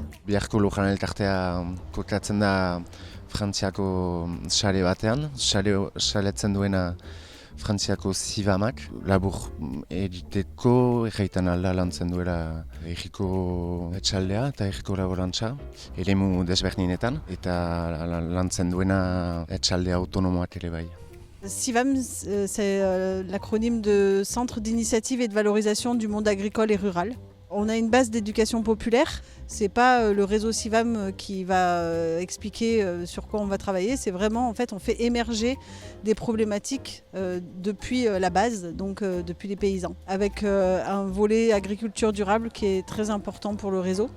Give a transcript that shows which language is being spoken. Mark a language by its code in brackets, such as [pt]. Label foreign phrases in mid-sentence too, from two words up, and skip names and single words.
[eu] Biharko Lurran elkartea kokatzen da Frantziako sare batean, saretzen duena Frantziako Sivamak, labur egiteko egiten alda lantzen duela egiko etxaldea eta egiko laborantza, eremu desberdinetan, eta lantzen duena etxalde autonomoak ere bai. [fr] CIVAM, c'est l'acronyme de Centre d'initiative et de valorisation du monde agricole et rural. On a une base d'éducation populaire. C'est pas le réseau CIVAM qui va expliquer sur quoi on va travailler. C'est vraiment, en fait, on fait émerger des problématiques depuis la base, donc depuis les paysans, avec un volet agriculture durable qui est très important pour le réseau.